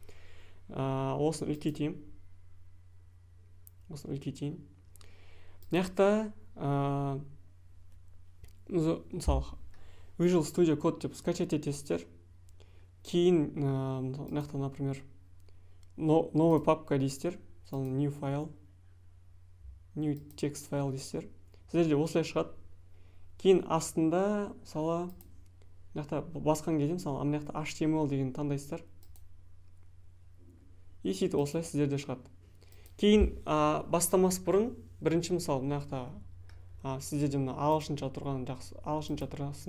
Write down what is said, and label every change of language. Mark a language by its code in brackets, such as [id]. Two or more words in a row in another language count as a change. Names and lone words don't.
[kk] Осыны үлкейтейін. Мынақты, мысалы, Visual Studio Code деп скачать етесіздер. Кейін, мынақты, [ru] например, новый папка [kk] дейсіздер. Мысалы, [en] new file, new text file дейсіздер. [kk] Сіздерде осылай шығады. Кейін астында, мысалы, басқан кезде, мысалы, HTML деген таңдайсыздар. И сөйтіп осылай сіздерде шығады. Кейін бастамас бұрын, бірінші, мысалы, сіздерде ағылшынша тұрған жақсы, ағылшынша тұрғасын.